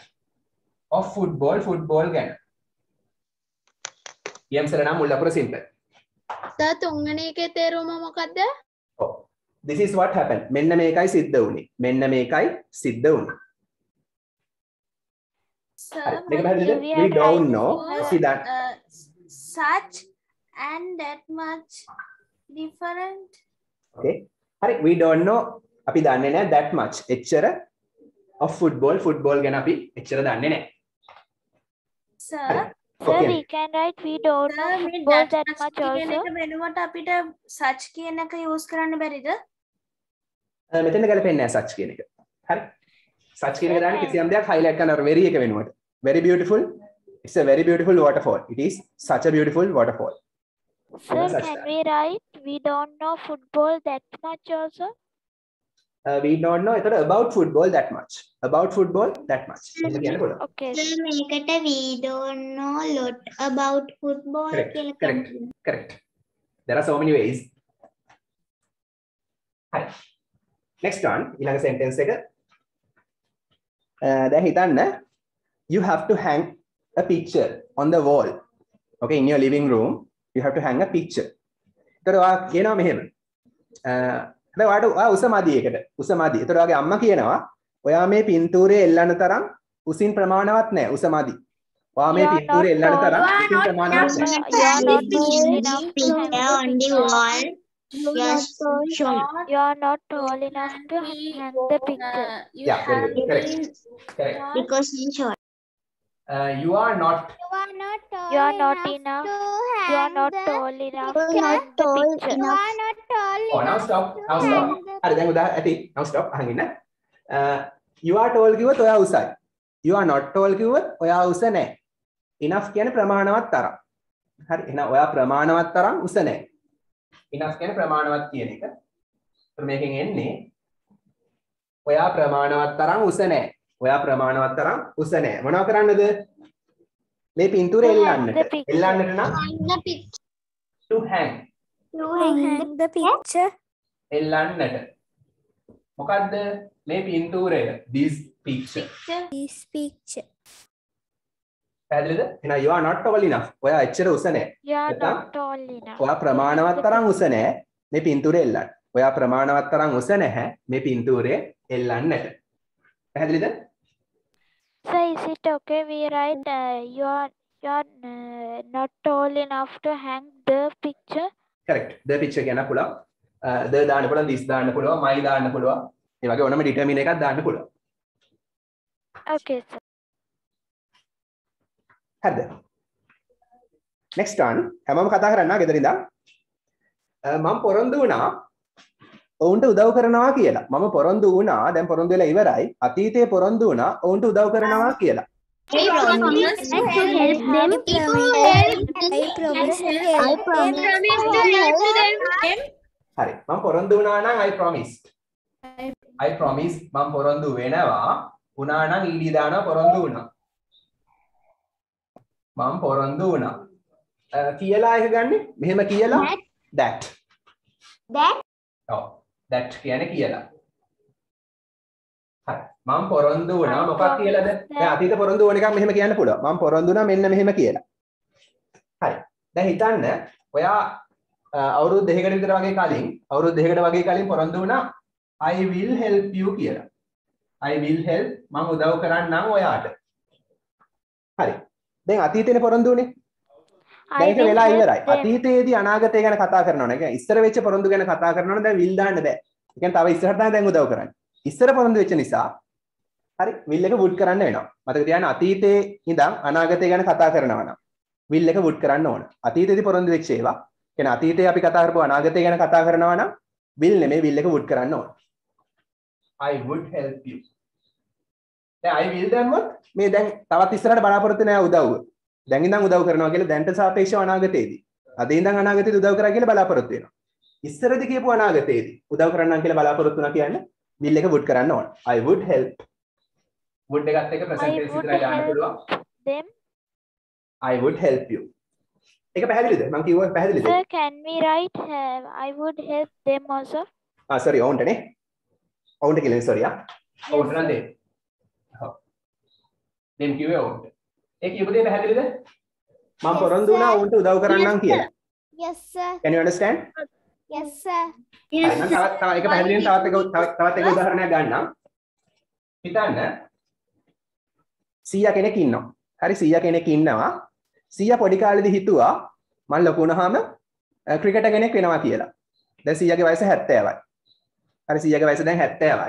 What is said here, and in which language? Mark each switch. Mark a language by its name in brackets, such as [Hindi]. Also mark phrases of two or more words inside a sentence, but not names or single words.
[English] of football [Sinhala] ගැන. යම් සර නම් මුල් අපර simple. සර් තුන්වෙනි එකේ තේරුම මොකද්ද? ඔව්. [English] This is what happened. [Sinhala] මෙන්න මේකයි සිද්ධ වුනේ. මෙන්න මේකයි සිද්ධ වුනේ. [English] Sir, [Sinhala] මේක පැහැදිලිද? [English] We don't know. See that. Such and that much different. Okay. හරි. We don't know. [Sinhala] අපි දන්නේ නැහැ [English] that much. [Sinhala] එච්චර [English] of football [Sinhala] ගැන අපි එච්චර දන්නේ නැහැ. [English] Sir, Sir, we can write we don't know football that much also. [Sinhala] වෙනුවට අපිට such කියන එක use කරන්න බැරිද? මෙතන ගැලපෙන්නේ නැහැ such කියන එක. හරි. such කියන එක දාන්නේ කිසියම් දෙයක් highlight කරනවා very එක වෙනුවට. [English] Very beautiful. It's a very beautiful waterfall. It is such a beautiful waterfall. Sir, can we write we don't know football that much also? We don't know about football that much. About football that much. Okay. මේකට we don't know lot about football Correct. There are so many ways. Hi. Next one, [Sinhala] ඊළඟ sentence එක. දැන් හිතන්න [English] you have to hang a picture on the wall. Okay, in your living room, you have to hang a picture. [Sinhala] ඒතර ඔයා කියනවා මෙහෙම. හැබැයි ඔයාට උසමදි එකට. උසමදි. ඒතර ඔයාගේ අම්මා කියනවා ඔයා මේ පින්තූරේ එල්ලන්න තරම් උසින් ප්‍රමාණවත් නැහැ. උසමදි. ඔයා මේ පින්තූරේ එල්ලන්න තරම් උසින් ප්‍රමාණවත් නැහැ. [English] You are not tall enough to hang the picture. Yeah, very good. Correct. because I'm short. You are not You are not enough. You are not tall enough to hang the picture. You are not tall Oh, now stop. [Sinhala] හරි දැන් උදා ඇති. [English] Now stop. [Sinhala] අහන් ඉන්න. [English] You are tall [Sinhala] කිව්වොත් ඔයා උසයි. [English] You are not tall [Sinhala] කිව්වොත් ඔයා උස නැහැ. Enough කියන්නේ ප්‍රමාණවත් තරම්. හරි. එහෙනම් ඔයා ප්‍රමාණවත් තරම් උස නැහැ. Enough කියන්නේ ප්‍රමාණවත් කියන එක. ඒත් මේකෙන් එන්නේ ඔයා ප්‍රමාණවත් තරම් උස නැහැ. ඔයා ප්‍රමාණවත් තරම් උස නැහැ. මොනව කරන්නද? මේ පින්තූරය එල්ලන්නට. එල්ලන්නට නම් [English] to hang. Hang the picture. [Sinhala] එල්ලන්නට. මොකද්ද මේ පින්තූරය? [English] This picture. This picture. [Sinhala] පැහැදිලිද? එහෙනම් [English] you are not tall enough. [Sinhala] ඔයා එච්චර උස නැහැ. [English] You are not tall enough. [Sinhala] ඔයා ප්‍රමාණවත් තරම් උස නැහැ මේ පින්තූරය එල්ලන්න. ඔයා ප්‍රමාණවත් තරම් උස නැහැ මේ පින්තූරය එල්ලන්නට. පැහැදිලිද? [English] So is it okay we write you are not tall enough to hang the picture? [Sinhala] Correct. [English] The picture [Sinhala] කියන්න පුළුවන්. The දාන්න පුළුවන්, this දාන්න පුළුවන්, my දාන්න පුළුවන්. ඒ වගේ ඕනම determine එකක් දාන්න පුළුවන්. [English] Okay, sir. හරිද? Next one. [Sinhala] හැමෝම කතා කරන්න ගෙදර ඉඳන්. මම පොරොන්දු වුණා ඔවුන්ට උදව් කරනවා කියලා. මම පොරොන්දු වුණා, දැන් පොරොන්දු වෙලා ඉවරයි. අතීතයේ පොරොන්දු වුණා ඔවුන්ට උදව් කරනවා කියලා. [English] I promise to help them. I promise to help them. [Sinhala] හරි. මම පොරොන්දු වුණා නම් [English] I promised. I promised [Sinhala] මම පොරොන්දු වෙනවා. වුණා නම් ed දානවා පොරොන්දු වුණා. මම පොරොන්දු වුණා. කියලා එක ගන්නෙ මෙහෙම කියලා that. ඔව්. that කියන්නේ කියලා. හරි. මම පොරොන්දු වුණා මොකක් කියලාද? දැන් අතීත පොරොන්දු වුණ එකක් මෙහෙම කියන්න පුළුවන්. මම පොරොන්දු වුණා මෙන්න මෙහෙම කියලා. හරි. දැන් හිතන්න ඔයා අවුරුදු දෙකකට විතර වගේ කලින් පොරොන්දු වුණා [English] I will help you [Sinhala] කියලා. [English] I will help [Sinhala] මම උදව් කරන්නම් ඔයාට. හරි. දැන් අතීතේනේ පොරොන්දු වුණේ. දැන් ඒක වෙලා ඉවරයි. අතීතයේදී අනාගතය ගැන කතා කරනවා නේ. ඒ කියන්නේ ඉස්සර වෙච්ච පොරොන්දු ගැන කතා කරනවා නම් දැන් will දාන්න බෑ. ඒ කියන්නේ තව ඉස්සරහට තමයි දැන් උදව් කරන්නේ. ඉස්සර පොරොන්දු වෙච්ච නිසා හරි will එක would කරන්න වෙනවා. මතක තියාගන්න අතීතයේ ඉඳන් අනාගතය ගැන කතා කරනවා නම් will එක would කරන්න ඕන. අතීතයේදී පොරොන්දු වෙච්ච ඒවා. කියන්නේ අතීතයේ අපි කතා කරපුවා අනාගතය ගැන කතා කරනවා නම් will නෙමෙයි will එක would කරන්න ඕන. [English] I would help you. [Sinhala] දැන් [English] I will [Sinhala] දැම්මොත් මේ දැන් තවත් ඉස්සරහට බලාපොරොත්තු නැහැ උදව්ව. දැන් ඉඳන් උදව් කරනවා කියලා දැන්ට සාපේක්ෂව අනාගතයේදී. අද ඉඳන් අනාගතයේදී උදව් කරා කියලා බලාපොරොත්තු වෙනවා. ඉස්සරදී කියපු අනාගතයේදී උදව් කරන්නම් කියලා බලාපොරොත්තු වෙනවා කියන්නේ will එක would කරන්න ඕන. [English] I would help. [Sinhala] would එකත් එක්ක present tense විතරයි දාන්න පුළුවන්. [English] them. I would help you. [Sinhala] ඒක පැහැදිලිද? මම කිව්වා පැහැදිලිද? [English] Sir, can we write I would help them also? sorry ඔවුන්ට නේ. ඔවුන්ට කියලා sorry ඔවුන්ට නම් දෙන්න. ඔව්. දෙම් කිව්වේ ඔවුන්ට. ඒ කියපු දේ පැහැදිලිද? මම පොරොන්දු වුණා ඔවුන්ට උදව් කරන්නම් කියලා. Yes, sir. Can you understand? Yes, sir. Yes. [Sinhala] තවත් එක පැහැදිලිව තවත් එක උදාහරණයක් ගන්නම්. හිතන්න 100 කෙනෙක් ඉන්නවා. හරි 100 කෙනෙක් ඉන්නවා. 100 පොඩි කාලේදී හිතුවා මම ලොකු වුණාම ක්‍රිකටර් කෙනෙක් වෙනවා කියලා. දැන් 100ගේ වයස 70යි. හරි 100ගේ වයස දැන් 70යි.